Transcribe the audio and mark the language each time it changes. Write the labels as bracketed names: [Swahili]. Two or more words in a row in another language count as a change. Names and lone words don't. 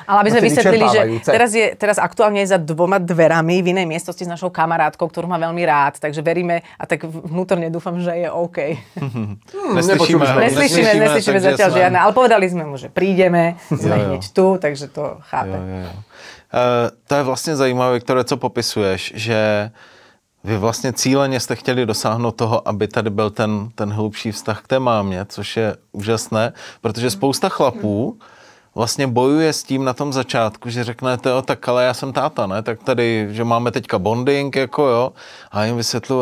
[Slovak] Ale aby sme vysvetlili, že vyčerpávajúce. teraz aktuálne je za 2 dverami v inej miestnosti s našou kamarátkou, ktorú má veľmi rád, takže veríme a tak vnútorne dúfam, že je OK. Neslyšíme zatiaľ žiadne, ale povedali sme mu, že prídeme, sme hneď tu, takže to chápe. [Czech] To je vlastně zajímavé, Viktore, co popisuješ, že vy vlastně cíleně jste chtěli dosáhnout toho, aby tady byl ten hlubší vztah k té mámě, což je úžasné, protože spousta chlapů vlastně bojuje s tím na tom začátku, že řeknete, jo, tak ale já jsem táta, ne, tak tady, že máme teďka bonding, jako jo, a jim vysvětluji,